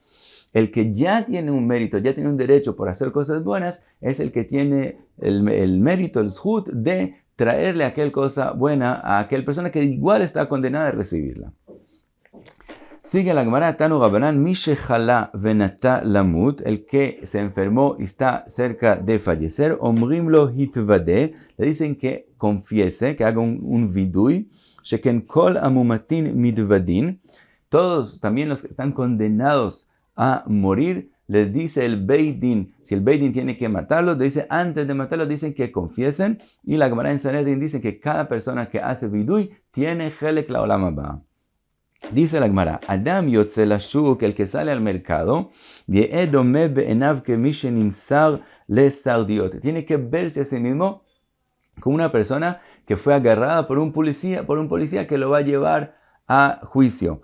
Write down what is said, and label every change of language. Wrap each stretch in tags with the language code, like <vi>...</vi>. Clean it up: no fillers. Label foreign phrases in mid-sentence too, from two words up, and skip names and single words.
<es>El que ya tiene un mérito, ya tiene un derecho por hacer cosas buenas, es el que tiene el mérito, el zhut, de traerle aquel cosa buena a aquel persona que igual está condenada a recibirla. Sigue la Gemara,</es> <he>תנו רבנן מי שחלה ונטה למות,</he> <es>el que se enfermó y está cerca de fallecer, Omrimlo hitvade, le dicen que confiese, que haga un vidui,</es> <he>שכן כל המומתין מתוודין,</he> <es>todos también los que están condenados a morir, les dice el Beidin, si el Beidin tiene que matarlo, dice antes de matarlo, dicen que confiesen, y la Gemara en Sanedrin dice que cada persona que hace vidui tiene</es> <he>חלק לעולם הבא.</he> <es>Dice la Gemara,</es> <he>אדם יוצא לשוק,</he> <es>el que sale al mercado, tiene que verse a sí mismo como una persona que fue agarrada por un policía que lo va a llevar a juicio.</es>